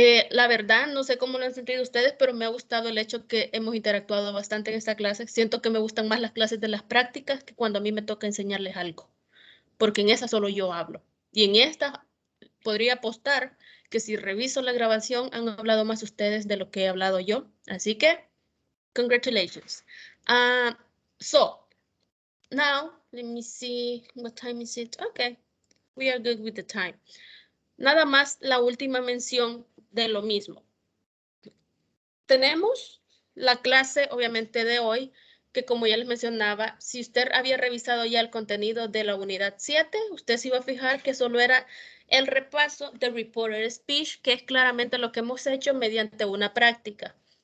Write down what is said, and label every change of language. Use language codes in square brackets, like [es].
[es] La verdad, no sé cómo lo han sentido ustedes, pero me ha gustado el hecho que hemos interactuado bastante en esta clase. Siento que me gustan más las clases de las prácticas que cuando a mí me toca enseñarles algo, porque en esa solo yo hablo. Y en esta podría apostar que si reviso la grabación han hablado más ustedes de lo que he hablado yo. Así que, congratulations. [en] So, now, let me see, what time is it? Okay, we are good with the time. [es] Nada más la última mención de lo mismo. Tenemos la clase, obviamente, de hoy, que como ya les mencionaba, si usted había revisado ya el contenido de la unidad 7, usted se iba a fijar que solo era el repaso de Reporter Speech, que es claramente lo que hemos hecho mediante una práctica.